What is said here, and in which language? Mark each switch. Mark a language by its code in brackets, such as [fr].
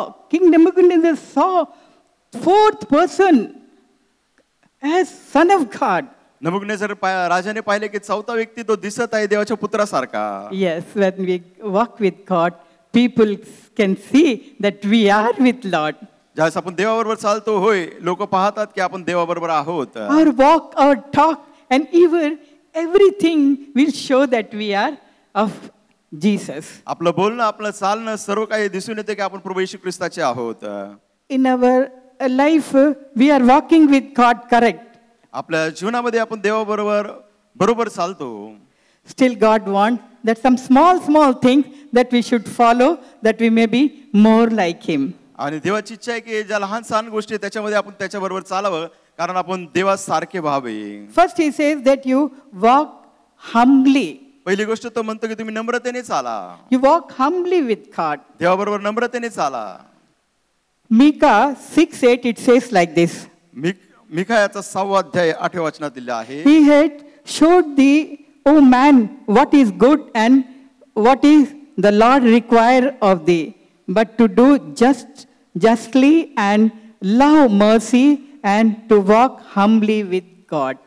[en] King Nebuchadnezzar saw fourth person as Son of God. [mr] नबुकदनेस्सर राजाने पाहिले की चौथा व्यक्ती तो दिसत आहे देवाच्या पुत्रासारखा. [en] Yes, when we walk with God, people can see that we are with Lord. [mr] ज्यावेळेस आपण देवाबरोबर चालतो होय लोक पाहतात की आपण देवाबरोबर आहोत. [en] Our walk, our talk, and even everything will show that we are of Jesus. [mr] आपलं बोलणं, आपलं चालणं, सर्व काही दिसून येते की आपण प्रभू येशू ख्रिस्ताचे आहोत. [en] In our life, we are walking with God, correct? [mr] आपल्या जीवनामध्ये आपण देवाबरोबर बरोबर चालतो. [en] Still God wants that some small things that we should follow, that we may be more like Him. [mr] आणि देवाची इच्छा आहे की ज्या लहान सहान गोष्टी आहेत, त्याच्यामध्ये आपण त्याच्याबरोबर चालावं, कारण आपण देवासारखे व्हावे. [en] First He says that you walk humbly. [mr] पहिली गोष्ट तो म्हणतो की तुम्ही नम्रतेने चाला. [en] You walk humbly with God. [mr] देवाबरोबर नम्रतेने चाला. [en] Micah 6:8 it says like this. [mr] मिकायाचा 6वा अध्याय 8व्या वचनात दिला आहे. [en] He had showed thee, O man, what is good and what is the Lord require of thee, but to do justly and love mercy and to walk humbly with God.